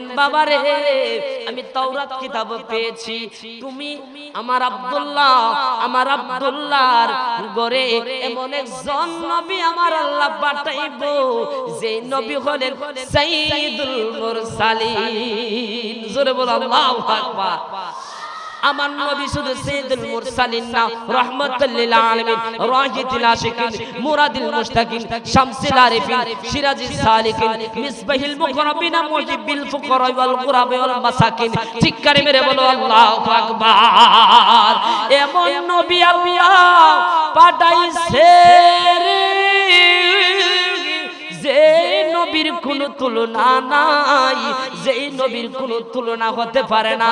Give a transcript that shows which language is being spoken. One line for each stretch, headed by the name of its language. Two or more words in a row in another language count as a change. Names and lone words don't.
Bangla: বাবা রে আমি তাওরাত কিতাব পেয়েছি তুমি আমার আব্দুল্লাহর ঘরে এমন একজন নবী আমার আল্লাহ পাঠাইবো যে নবী
Arabic: হলেন سيد المرسلين
Bangla: জোরে বলো
Arabic: الله أكبر
Bangla: আমার নবী শুধু
Arabic: سيد المرسلين না رحمة للعالمين راحة العاشقين مراد المشتاقين شمس العارفين سراج السالكين مصباح المقربين مجيب الفقراء والغرباء والمساكين
Bangla: চিৎকারে মেরে বলো
Arabic: الله أكبر
Bangla: এমন নবী আল্লাহ পাঠাইছে যে নবী নবীর কোনো তুলনা নাই, যেই নবীর কোনো তুলনা হতে পারে না।